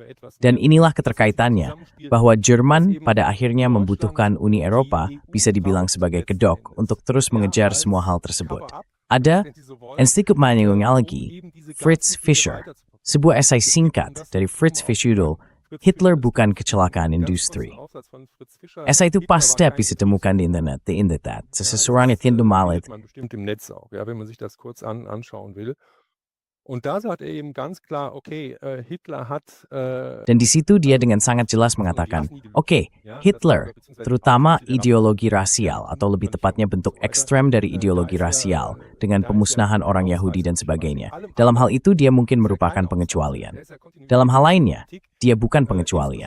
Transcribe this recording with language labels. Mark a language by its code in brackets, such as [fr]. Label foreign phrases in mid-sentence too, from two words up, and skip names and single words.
[id] Dan inilah keterkaitannya, bahwa Jerman pada akhirnya membutuhkan Uni Eropa bisa dibilang sebagai kedok untuk terus mengejar semua hal tersebut. Ada ensiklopedia lagi, Fritz Fischer, sebuah esai singkat dari Fritz Fischer, Hitler bukan kecelakaan industri. Esai itu pasti bisa ditemukan di internet, seseorang yang tidak malit. [de] Im Netz auch, ja, wenn man sich das kurz anschauen will. Und da sagt er eben ganz klar, okay, Hitler hat [id] Dan di situ dia dengan sangat jelas mengatakan, oke, Hitler, terutama ideologi rasial, atau lebih tepatnya bentuk ekstrem dari ideologi rasial, dengan pemusnahan orang Yahudi dan sebagainya. Dalam hal itu dia mungkin merupakan pengecualian. Dalam hal lainnya, dia bukan pengecualian.